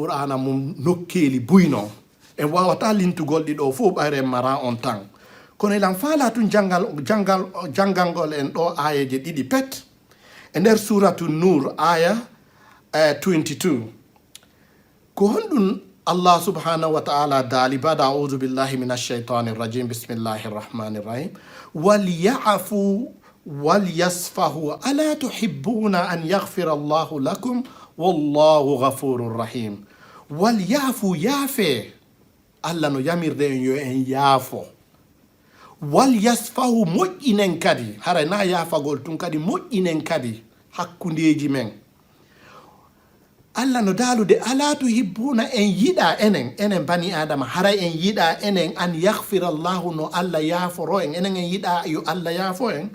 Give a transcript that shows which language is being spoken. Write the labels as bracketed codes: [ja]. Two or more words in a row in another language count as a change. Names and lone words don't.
[ff] qur'ana mum nokkeli buyno en wawata lintugol ɗiɗo fof ɓayre mara on tan kono elan faala tun jangalngol en ɗo ayeje ɗiɗi pet e nder [ar] سورة النور [ff] aya 22 ko honɗum Allah [ar] سبحانه وتعالى [ff] daali bada [ar] أعوذ بالله من الشيطان الرجيم بسم الله الرحمن الرحيم وليعفوا وليصفحوا ألا تحبون أن يغفر الله لكم والله غفور رحيم. [ff] Walyafu yafe Allah no yamirde en yo en yaafo. Walyasfahu moƴƴinen kadi haray na yaafagol tun kadi moƴƴinen kadi hakkundeji men. Allah no dalude [ar] ألا تحبون [ff] en yiɗa enen [ar] بني آدم [ff] haray en yiɗa enen [ar] أن يغفر الله [ff] no Allah yaaforo en enen en yiɗa yo Allah yaafo en.